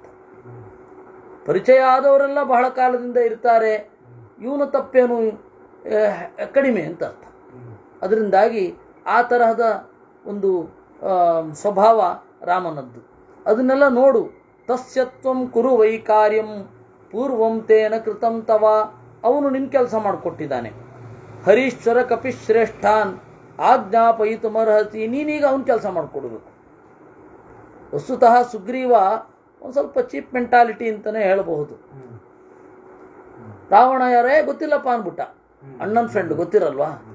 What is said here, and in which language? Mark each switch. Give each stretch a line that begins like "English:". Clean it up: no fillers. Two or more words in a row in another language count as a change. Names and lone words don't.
Kannada: ಪರಿಚಯ ಆದವರೆಲ್ಲ ಬಹಳ ಕಾಲದಿಂದ ಇರ್ತಾರೆ, ಇವನ ತಪ್ಪೇನು ಕಡಿಮೆ ಅಂತ ಅರ್ಥ. ಅದರಿಂದಾಗಿ ಆ ತರಹದ ಒಂದು ಸ್ವಭಾವ ರಾಮನದ್ದು. ಅದನ್ನೆಲ್ಲ ನೋಡು.
Sanskrit: ತಸ್ಯತ್ವಂ ಕುರು ವೈ ಕಾರ್ಯಂ ಪೂರ್ವಂ ತೇನ ಕೃತಂ ತವ.
Kannada: ಅವನು ನಿನ್ನ ಕೆಲಸ ಮಾಡಿಕೊಟ್ಟಿದ್ದಾನೆ.
Sanskrit: ಹರೀಶ್ವರ ಕಪಿಶ್ರೇಷ್ಠಾನ್ ಆಜ್ಞಾಪಯಿತುಮರ್ಹಸಿ.
Kannada: ನೀನೀಗ ಅವನ ಕೆಲಸ ಮಾಡಿಕೊಡ್ಬೇಕು. ವಸ್ತುತಃ ಸುಗ್ರೀವ ಒಂದು ಸ್ವಲ್ಪ
English: cheap mentality
Kannada: ಅಂತಲೇ ಹೇಳಬಹುದು. ರಾವಣ ಯಾರೇ ಗೊತ್ತಿಲ್ಲಪ್ಪ ಅಂದ್ಬಿಟ್ಟ. ಅಣ್ಣನ ಫ್ರೆಂಡ್ ಗೊತ್ತಿರಲ್ವಾ?